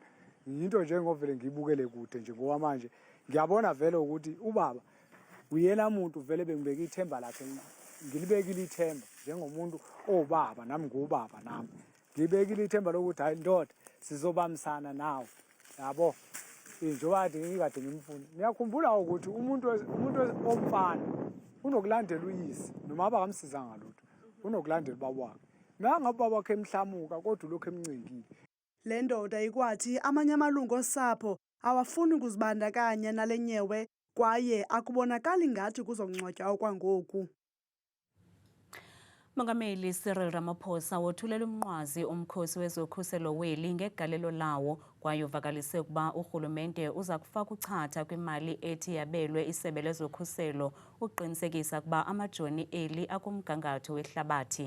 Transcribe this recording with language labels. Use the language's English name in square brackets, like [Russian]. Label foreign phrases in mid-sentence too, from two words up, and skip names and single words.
[Zulu] Into nje ngovele ngibukele kude nje ngoba manje ngiyabona vele ukuthi ubaba uyena muntu vele bengibeka ithemba lakhe ngilibekile ithemba njengomuntu obaba nami ngubaba nami ngibekile ithemba lokuthi hayi ndoda sizobamisana nawe yabo njengoba ngikade ngimfuna. Ngiyakhumbula ukuthi umuntu omfana unokulandela uyise noma abakamsiza ngalutho unokulandela ubaba wakhe. Nanga ubaba wakhe emhlamuka kodwa lokho emncingile. [Xhosa] Le ndoda ikwathi amanye amalungu osapho awafuni ukuzibandakanya nale nyewe kwaye akubonakali ngathi kuzongcwatywa okwangoku. Mongameli Cyril Ramaphosa wothulela umnqwazi omkhosi wezokhuselo weli ngegalelo lawo kwaye uvakalise ukuba urhulumente uza kufaka uchatha kwimali ethi yabelwe isebe lezokhuselo uqinisekisa ukuba amajoni eli akumgangatho wehlabathi.